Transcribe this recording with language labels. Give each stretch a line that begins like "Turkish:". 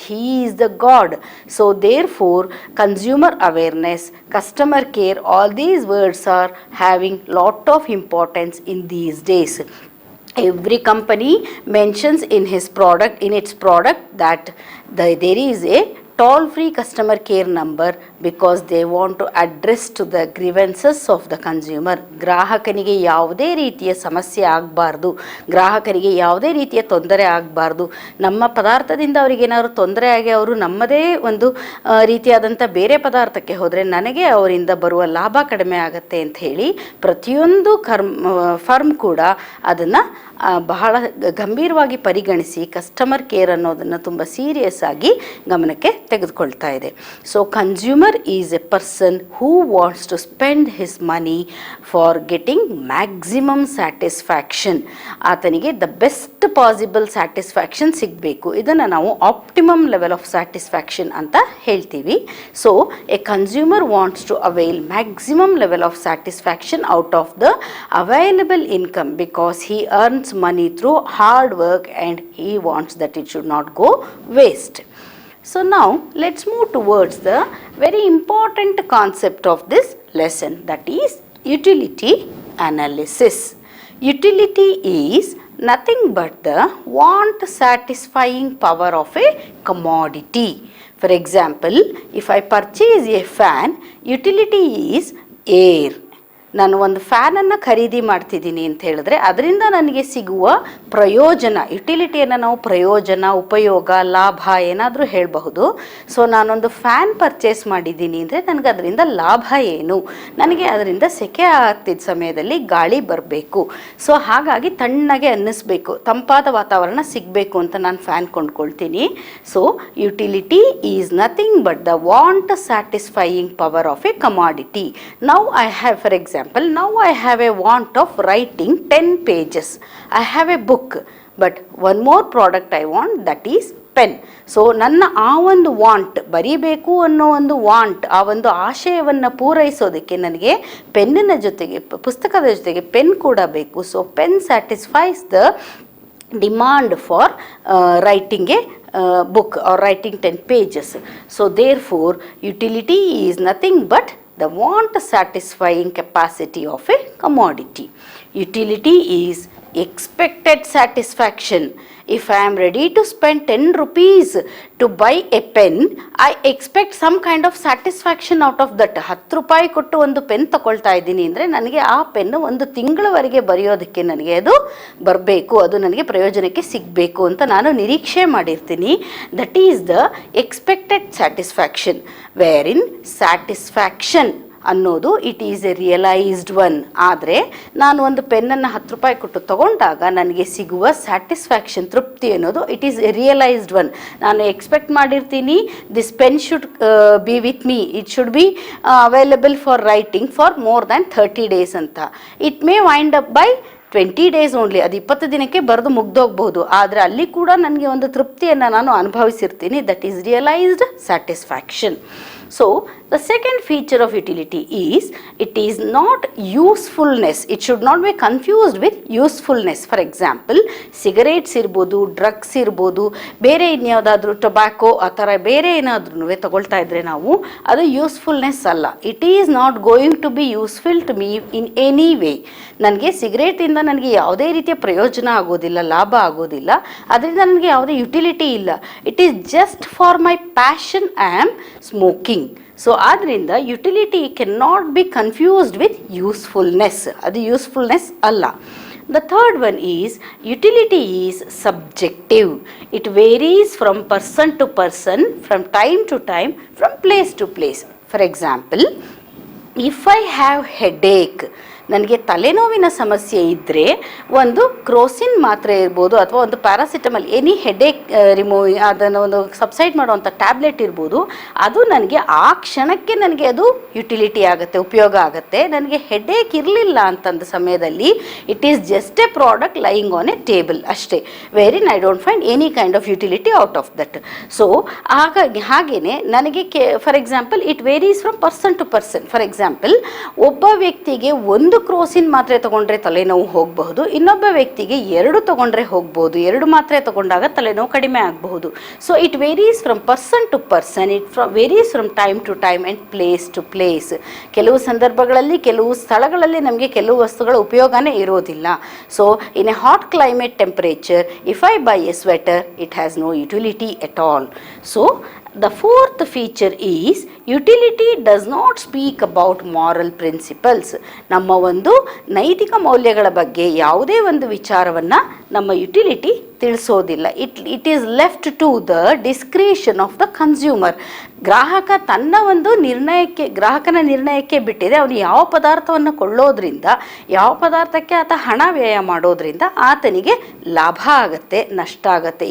English: He is the god. So, therefore, consumer awareness, customer care, all these words are having lot of importance in these days. Every company mentions in its product that there is a toll-free customer care number because they want to address to the grievances of the consumer.
Kannada: ಗ್ರಾಹಕನಿಗೆ ಯಾವುದೇ ರೀತಿಯ ಸಮಸ್ಯೆ ಆಗಬಾರ್ದು, ಗ್ರಾಹಕರಿಗೆ ಯಾವುದೇ ರೀತಿಯ ತೊಂದರೆ ಆಗಬಾರ್ದು. ನಮ್ಮ ಪದಾರ್ಥದಿಂದ ಅವರಿಗೇನಾದ್ರು ತೊಂದರೆ ಆಗಿ ಅವರು ನಮ್ಮದೇ ಒಂದು ರೀತಿಯಾದಂಥ ಬೇರೆ ಪದಾರ್ಥಕ್ಕೆ ಹೋದರೆ ನನಗೆ ಅವರಿಂದ ಬರುವ ಲಾಭ ಕಡಿಮೆ ಆಗುತ್ತೆ ಅಂತ ಹೇಳಿ ಪ್ರತಿಯೊಂದು ಫರ್ಮ್ ಕೂಡ ಅದನ್ನು ಬಹಳ ಗಂಭೀರವಾಗಿ ಪರಿಗಣಿಸಿ ಕಸ್ಟಮರ್ ಕೇರ್ ಅನ್ನೋದನ್ನು ತುಂಬ ಸೀರಿಯಸ್ ಆಗಿ ಗಮನಕ್ಕೆ ತೆಗೆದುಕೊಳ್ತಾ ಇದೆ.
English: So consumer is a person who wants to spend his money for getting maximum satisfaction.
Kannada: ಆತನಿಗೆ
English: the best possible satisfaction
Kannada: ಸಿಗಬೇಕು. ಇದನ್ನು ನಾವು
English: optimum level of satisfaction
Kannada: ಅಂತ ಹೇಳ್ತೀವಿ.
English: So a consumer wants to avail maximum level of satisfaction out of the available income because he earns money through hard work and he wants that it should not go waste. So now let's move towards the very important concept of this lesson, that is utility analysis. Utility is nothing but the want satisfying power of a commodity. For example, if I purchase a fan, utility is air.
Kannada: ನಾನು ಒಂದು ಫ್ಯಾನನ್ನು ಖರೀದಿ ಮಾಡ್ತಿದ್ದೀನಿ ಅಂತ ಹೇಳಿದ್ರೆ ಅದರಿಂದ ನನಗೆ ಸಿಗುವ ಪ್ರಯೋಜನ, ಯುಟಿಲಿಟಿಯನ್ನು ನಾವು ಪ್ರಯೋಜನ, ಉಪಯೋಗ, ಲಾಭ ಏನಾದರೂ ಹೇಳಬಹುದು. ಸೊ ನಾನೊಂದು ಫ್ಯಾನ್ ಪರ್ಚೇಸ್ ಮಾಡಿದ್ದೀನಿ ಅಂದರೆ ನನಗೆ ಅದರಿಂದ ಲಾಭ ಏನು, ನನಗೆ ಅದರಿಂದ ಸೆಕೆ ಆಗ್ತಿದ್ದ ಸಮಯದಲ್ಲಿ ಗಾಳಿ ಬರಬೇಕು, ಸೊ ಹಾಗಾಗಿ ತಣ್ಣಗೆ ಅನ್ನಿಸ್ಬೇಕು, ತಂಪಾದ ವಾತಾವರಣ ಸಿಗಬೇಕು ಅಂತ ನಾನು fan ಕೊಂಡ್ಕೊಳ್ತೀನಿ.
English: So utility is nothing but the want satisfying power of a commodity. Now I have, for example, now I have a want of writing 10 pages. I have a book, but one more product I want, that is pen.
Kannada: So ನನ್ನ ಆ ಒಂದು want, ಬರೀಬೇಕು ಅನ್ನೋ ಒಂದು want, ಆ ಒಂದು ಆಶಯವನ್ನು ಪೂರೈಸೋದಕ್ಕೆ ನನಗೆ ಪೆನ್ನಿನ ಜೊತೆಗೆ, ಪುಸ್ತಕದ ಜೊತೆಗೆ ಪೆನ್ ಕೂಡ ಬೇಕು.
English: So pen satisfies the demand for writing a book or writing 10 pages. So therefore utility is nothing but the want satisfying capacity of a commodity. Utility is expected satisfaction. If I am ready to spend 10 rupees to buy a pen, I expect some kind of satisfaction out of that.
Kannada: 10 ರೂಪಾಯಿ ಕೊಟ್ಟು ಒಂದು pen ತಗೊಳ್ತಾ ಇದ್ದೀನಿ ಅಂದರೆ ನನಗೆ ಆ pen ಒಂದು ತಿಂಗಳವರೆಗೆ ಬರೆಯೋದಕ್ಕೆ ನನಗೆ ಅದು ಬರಬೇಕು, ಅದು ನನಗೆ ಪ್ರಯೋಜನಕ್ಕೆ ಸಿಗಬೇಕು ಅಂತ ನಾನು ನಿರೀಕ್ಷೆ ಮಾಡಿರ್ತೀನಿ.
English: That is the expected satisfaction. Wherein satisfaction ಅನ್ನೋದು it is a realised one.
Kannada: ಆದರೆ ನಾನು ಒಂದು ಪೆನ್ನನ್ನು 10 ರೂಪಾಯಿ ಕೊಟ್ಟು ತಗೊಂಡಾಗ ನನಗೆ ಸಿಗುವ ಸ್ಯಾಟಿಸ್ಫ್ಯಾಕ್ಷನ್, ತೃಪ್ತಿ ಅನ್ನೋದು
English: It is a realised one.
Kannada: ನಾನು ಎಕ್ಸ್ಪೆಕ್ಟ್ ಮಾಡಿರ್ತೀನಿ
English: This pen should be with me, it should be available for writing for more than 30 days ಅಂತ. It may wind up by 20 days only,
Kannada: ಅದು 20 ದಿನಕ್ಕೆ ಬರೆದು ಮುಗ್ದೋಗ್ಬಹುದು. ಆದರೆ ಅಲ್ಲಿ ಕೂಡ ನನಗೆ ಒಂದು ತೃಪ್ತಿಯನ್ನು ನಾನು ಅನುಭವಿಸಿರ್ತೀನಿ.
English: That is realised satisfaction. So the second feature of utility is it is not usefulness. It should not be confused with usefulness. For example, cigarettes
Kannada: ಇರ್ಬೋದು, ಡ್ರಗ್ಸ್ ಇರ್ಬೋದು, ಬೇರೆ ಇನ್ಯಾವುದಾದ್ರೂ ಟೊಬ್ಯಾಕೋ ಆ ಥರ ಬೇರೆ ಏನಾದ್ರೂ ತಗೊಳ್ತಾ ಇದ್ರೆ ನಾವು, ಅದು ಯೂಸ್ಫುಲ್ನೆಸ್ ಅಲ್ಲ.
English: It is not going to be useful to me in any way.
Kannada: ನನಗೆ ಸಿಗರೇಟಿಂದ ನನಗೆ ಯಾವುದೇ ರೀತಿಯ ಪ್ರಯೋಜನ ಆಗೋದಿಲ್ಲ, ಲಾಭ ಆಗೋದಿಲ್ಲ, ಅದರಿಂದ ನನಗೆ ಯಾವುದೇ ಯುಟಿಲಿಟಿ ಇಲ್ಲ.
English: It is just for my passion I am smoking. So
Kannada: ಆದ್ದರಿಂದ
English: Utility can not be confused with usefulness.
Kannada: ಅದು ಯೂಸ್ಫುಲ್ನೆಸ್ ಅಲ್ಲ.
English: The third one is utility is subjective. It varies from person to person, from time to time, from place to place. For example, if I have headache,
Kannada: ನನಗೆ ತಲೆನೋವಿನ ಸಮಸ್ಯೆ ಇದ್ದರೆ ಒಂದು ಕ್ರೋಸಿನ್ ಮಾತ್ರೆ ಇರ್ಬೋದು ಅಥವಾ ಒಂದು ಪ್ಯಾರಾಸಿಟಮಲ್,
English: any headache remove
Kannada: ಅದನ್ನು ಒಂದು ಸಬ್ಸೈಡ್ ಮಾಡುವಂಥ ಟ್ಯಾಬ್ಲೆಟ್ ಇರ್ಬೋದು, ಅದು ನನಗೆ ಆ ಕ್ಷಣಕ್ಕೆ ನನಗೆ ಅದು ಯುಟಿಲಿಟಿ ಆಗುತ್ತೆ, ಉಪಯೋಗ ಆಗುತ್ತೆ. ನನಗೆ ಹೆಡೇಕ್ ಇರಲಿಲ್ಲ ಅಂತಂದ ಸಮಯದಲ್ಲಿ
English: it is just a product lying on a table
Kannada: ಅಷ್ಟೇ,
English: Wherein I don't find any kind of utility out of that. So
Kannada: ಹಾಗೆಯೇ ನನಗೆ
English: For example it varies from person to person.
Kannada: For example, ಒಬ್ಬ ವ್ಯಕ್ತಿಗೆ ಒಂದು ಕ್ರೋಸಿನ್ ಮಾತ್ರೆ ತಗೊಂಡ್ರೆ ತಲೆನೋವು ಹೋಗಬಹುದು, ಇನ್ನೊಬ್ಬ ವ್ಯಕ್ತಿಗೆ 2 ತಗೊಂಡ್ರೆ ಹೋಗ್ಬೋದು, 2 ಮಾತ್ರೆ ತಗೊಂಡಾಗ ತಲೆನೋವು ಕಡಿಮೆ ಆಗಬಹುದು.
English: So it varies from person to person, it varies from time to time and place to place.
Kannada: ಕೆಲವು ಸಂದರ್ಭಗಳಲ್ಲಿ ಕೆಲವು ಸ್ಥಳಗಳಲ್ಲಿ ನಮಗೆ ಕೆಲವು ವಸ್ತುಗಳ ಉಪಯೋಗನೇ ಇರೋದಿಲ್ಲ.
English: So in a hot climate temperature if I buy a sweater it has no utility at all. So the fourth feature is utility does not speak about moral principles.
Kannada: ನಮ್ಮ ಒಂದು ನೈತಿಕ ಮೌಲ್ಯಗಳ ಬಗ್ಗೆ ಯಾವುದೇ ಒಂದು ವಿಚಾರವನ್ನು ನಮ್ಮ utility ತಿಳಿಸೋದಿಲ್ಲ.
English: It is left to the discretion of the consumer.
Kannada: ಗ್ರಾಹಕ ತನ್ನ ಒಂದು ಗ್ರಾಹಕನ ನಿರ್ಣಯಕ್ಕೆ ಬಿಟ್ಟಿದೆ. ಅವನು ಯಾವ ಪದಾರ್ಥವನ್ನು ಕೊಳ್ಳೋದ್ರಿಂದ, ಯಾವ ಪದಾರ್ಥಕ್ಕೆ ಆತ ಹಣ ವ್ಯಯ ಮಾಡೋದ್ರಿಂದ ಆತನಿಗೆ ಲಾಭ ಆಗುತ್ತೆ, ನಷ್ಟ ಆಗುತ್ತೆ.